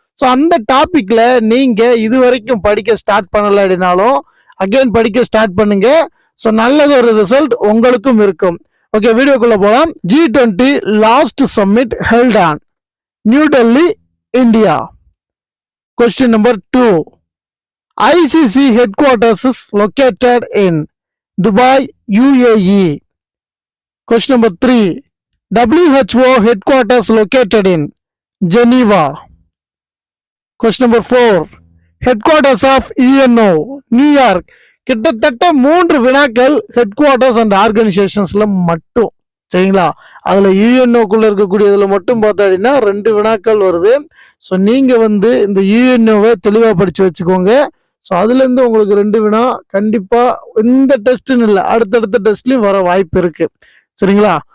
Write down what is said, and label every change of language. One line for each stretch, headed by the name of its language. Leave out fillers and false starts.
Tamil: So அந்த டாபிக்ல நீங்க இது வரைக்கும் படிக்க ஸ்டார்ட் பண்ணல அப்படின்னாலும் அகைன் படிக்க ஸ்டார்ட் பண்ணுங்க. ஸோ நல்லது ஒரு ரிசல்ட் உங்களுக்கும் இருக்கும். ஓகே, வீடியோக்குள்ள போலாம்.
English: G20 last summit held on New Delhi, India. Question number 2. ICC headquarters is located in Dubai, UAE. Question number 3. WHO headquarters located in Geneva. Question number 4. Headquarters of UNO, New York.
Tamil: கிட்டத்தட்ட 3 வினாக்கள் head quarters and ஆர்கனைசேஷன்ஸ்ல மட்டும். சரிங்களா? அதுல யூஎன்ஓக்குள்ள இருக்கக்கூடியதுல மட்டும் பார்த்தா அப்படின்னா 2 வினாக்கள் வருது. ஸோ நீங்க வந்து இந்த யூஎன்ஓவை தெளிவா படிச்சு வச்சுக்கோங்க. ஸோ அதுல இருந்து உங்களுக்கு 2 வினா கண்டிப்பா இந்த டெஸ்ட்னு இல்லை, அடுத்தடுத்த டெஸ்ட்லயும் வர வாய்ப்பு இருக்கு. சரிங்களா?